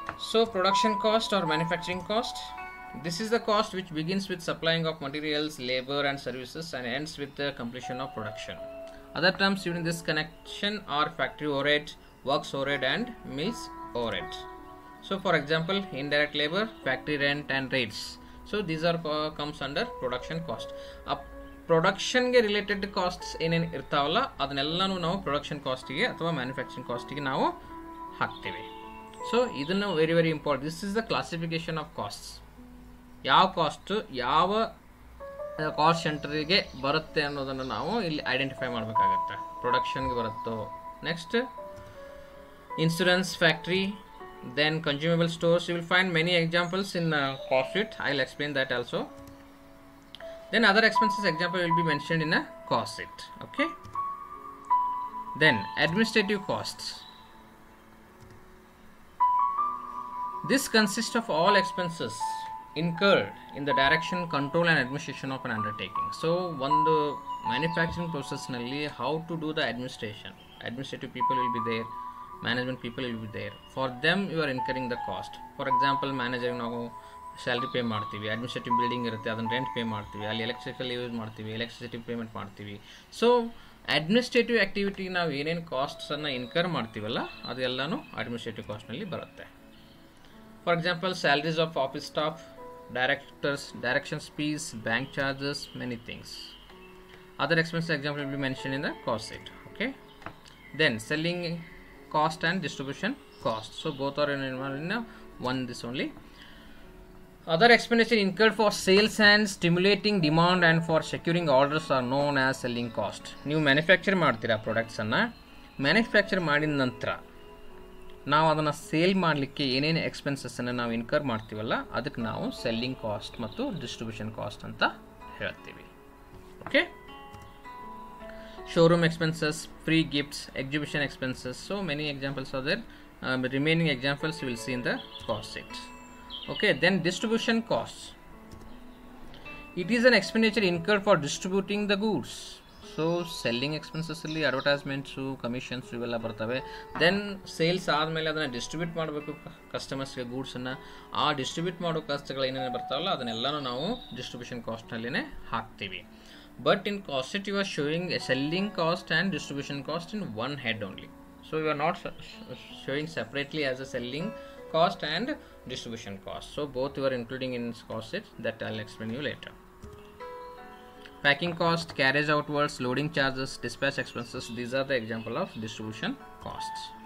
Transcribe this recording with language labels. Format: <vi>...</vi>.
<en>So production cost or manufacturing cost, this is the cost which begins with supplying of materials, labor and services and ends with the completion of production. Other terms used in this connection are factory overhead, works overhead and mills overhead. So for example, indirect labor, factory rent and rates. So these are comes under production cost.</en> <kn>Production ಗೆ related costs ಏನೇನು ಇರ್ತಾವಲ್ಲ ಅದನ್ನೆಲ್ಲನೂ ನಾವು production cost ಗೆ ಅಥವಾ manufacturing cost ಗೆ ನಾವು ಹಾಕ್ತೇವೆ.</kn> <en>So</en> <kn>ಇದನ್ನು</kn> <en>very important. This is the classification of costs.</en> <kn>ಯಾವ ಕಾಸ್ಟ್ ಯಾವ ಕಾಸ್ಟ್ ಸೆಂಟರ್ಗೆ ಬರುತ್ತೆ ಅನ್ನೋದನ್ನು ನಾವು ಇಲ್ಲಿ ಐಡೆಂಟಿಫೈ ಮಾಡಬೇಕಾಗುತ್ತೆ. ಪ್ರೊಡಕ್ಷನ್ಗೆ ಬರುತ್ತೋ,</kn> <en>Next insurance, factory, then consumable stores. You will find many examples in cost sheet. I will explain that also. Then other expenses example will be mentioned in a cost sheet. Okay. Then administrative costs. This consists of all expenses incurred in the direction, control and administration of an undertaking. So one the manufacturing process</en> <kn>nalli</kn> <en>how to do the administrative people will be there, management people will be there. For them you are incurring the cost. For example,</en> <kn>manager ನಾವು salary pay ಮಾಡ್ತೀವಿ, administrative building ಇರುತ್ತೆ ಅದನ್ನು rent pay ಮಾಡ್ತೀವಿ, ಅಲ್ಲಿ electrical use ಮಾಡ್ತೀವಿ, electricity payment ಮಾಡ್ತೀವಿ. So administrative activity ನಾವು ಏನೇನು ಕಾಸ್ಟ್ಸನ್ನು ಇನ್ಕರ್ ಮಾಡ್ತೀವಲ್ಲ ಅದೆಲ್ಲನೂ ಅಡ್ಮಿನಿಸ್ಟ್ರೇಟಿವ್ ಕಾಸ್ಟ್ನಲ್ಲಿ ಬರುತ್ತೆ.</kn> <en>For example, salaries of office staff, directors, directions fees, bank charges, many things. Other expenses example will be mentioned in the cost sheet. Okay. Then selling cost and distribution cost. So both are involved in one this only. Other expenditure incurred for sales and stimulating demand and for securing orders are known as selling cost.</en> <kn>ನೀವು manufacture ಮಾಡ್ತೀರಾ ಪ್ರಾಡಕ್ಟ್ಸನ್ನು, manufacture ಮಾಡಿದ ನಂತರ ನಾವು ಅದನ್ನು sale ಮಾಡಲಿಕ್ಕೆ ಏನೇನು ಎಕ್ಸ್ಪೆನ್ಸಸ್ಸನ್ನು ನಾವು incur ಮಾಡ್ತೀವಲ್ಲ ಅದಕ್ಕೆ ನಾವು ಸೆಲ್ಲಿಂಗ್ ಕಾಸ್ಟ್ ಮತ್ತು ಡಿಸ್ಟ್ರಿಬ್ಯೂಷನ್ ಕಾಸ್ಟ್ ಅಂತ ಹೇಳ್ತೀವಿ.</kn> <en>Okay, showroom expenses, free gifts, exhibition expenses, so many examples are there. Remaining examples you will see in the cost sheet. Okay, then distribution costs. It is an expenditure incurred for distributing the goods. So selling expenses</en> <kn>ಅಲ್ಲಿ</kn> <en>advertisements, commissions</en> <kn>ಇವೆಲ್ಲ ಬರ್ತವೆ. Then sales ಆದಮೇಲೆ ಅದನ್ನು distribute ಮಾಡಬೇಕು ಕಸ್ಟಮರ್ಸ್ಗೆ ಗೂಡ್ಸನ್ನು. ಆ distribute ಮಾಡೋ ಕಾಸ್ಟ್ಗಳು ಏನೇನು ಬರ್ತಾವಲ್ಲ ಅದನ್ನೆಲ್ಲನೂ ನಾವು ಡಿಸ್ಟ್ರಿಬ್ಯೂಷನ್ ಕಾಸ್ಟ್ನಲ್ಲೇ ಹಾಕ್ತೀವಿ.</kn> <en>But in cost sheet you are showing selling cost and distribution cost in one head only. So you are not showing separately as a selling cost and distribution cost. So both you are including in cost sheet, that I'll explain you later. Packing cost, carriage outwards, loading charges, dispatch expenses, these are the example of distribution costs.</en>